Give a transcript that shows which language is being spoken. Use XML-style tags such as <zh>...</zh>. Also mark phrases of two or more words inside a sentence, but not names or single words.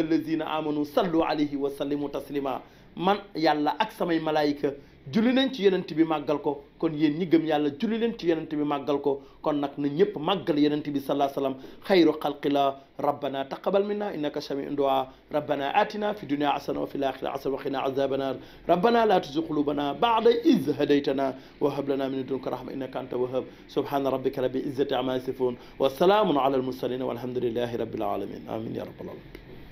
<ar>الذين آمنوا صلوا عليه وسلموا تسليما</ar> <wo>man yàlla ak samay malaayika julli nañ ci yonent bi màggal ko kon yéen ñi gëm yàlla julli leen ci yonent bi màggal ko kon nag na ñëpp màggal yonent bi</wo> <ar>صلى الله عليه وسلم خير خلق الله ربنا تقبل منا إنك سميع الدعاء ربنا آتنا في الدنيا حسنة وفي الآخرة حسنة وقنا عذاب النار ربنا لا تزغ قلوبنا بعد إذ هديتنا وهب لنا من لدنك رحمة إنك أنت الوهاب سبحان ربك رب العزة عما يصفون وسلام على المرسلين والحمد لله رب العالمين آمين يا رب العالمين</ar>